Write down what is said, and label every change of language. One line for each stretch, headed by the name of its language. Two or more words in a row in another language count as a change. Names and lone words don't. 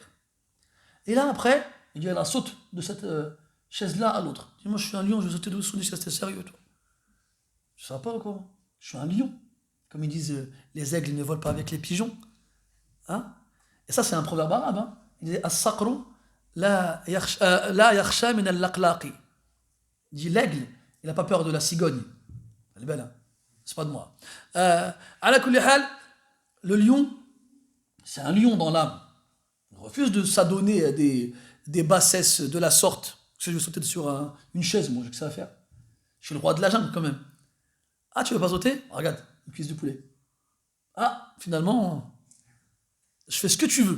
French: Et là, après, il dit, elle saute de cette chaise-là à l'autre. Il dit, moi, je suis un lion, je vais sauter dessous des chaises, t'es sérieux, toi? Je ne sais pas quoi. Je suis un lion. Comme ils disent, les aigles ne volent pas avec les pigeons. Hein? Et ça, c'est un proverbe arabe. Hein? Il dit,
Arabic: الصقر لا يخشى من اللقلق.
French: Il dit, l'aigle, il n'a pas peur de la cigogne. Elle est belle, hein? C'est pas de moi.
Arabic: على كل حال,
French: le lion, c'est un lion dans l'âme. refuse de s'adonner à des bassesses de la sorte. Je vais sauter sur une chaise, moi, j'ai que ça à faire. Je suis le roi de la jungle quand même. Ah, tu veux pas sauter? Regarde, une cuisse de poulet. Ah, finalement, je fais ce que tu veux.